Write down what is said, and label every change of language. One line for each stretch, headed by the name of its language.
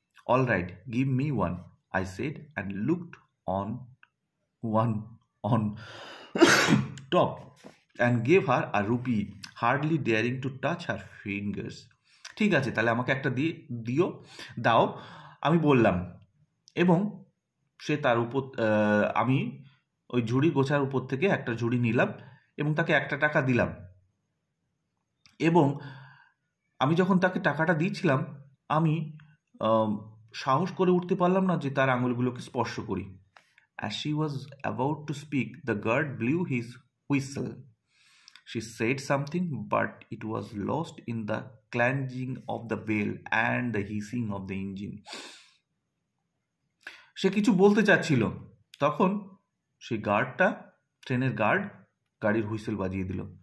English: "All right, give me one," I said, and looked one on top and gave her a rupee, hardly daring to touch her fingers.
Bangla: ঠিক আছে, তাহলে আমাকে একটা দাও, আমি বললাম, এবং সে তার উপর আমি ওই ঝুড়ি গোছার উপর থেকে একটা ঝুড়ি নিলাম এবং তাকে 1 টাকা দিলাম। এবং আমি যখন তাকে টাকাটা দিচ্ছিলাম, আমি সাহস করে উঠতে পারলাম না যে তার আঙুলগুলোকে স্পর্শ করি।
English: As she was about to speak, the guard blew his whistle. She said something, but it was lost in the clanging of the bell and the hissing of the engine.
Bangla: সে কিছু বলতে চাচ্ছিল, তখন সেই ট্রেনের গাড়ির হুইসেল বাজিয়ে দিল।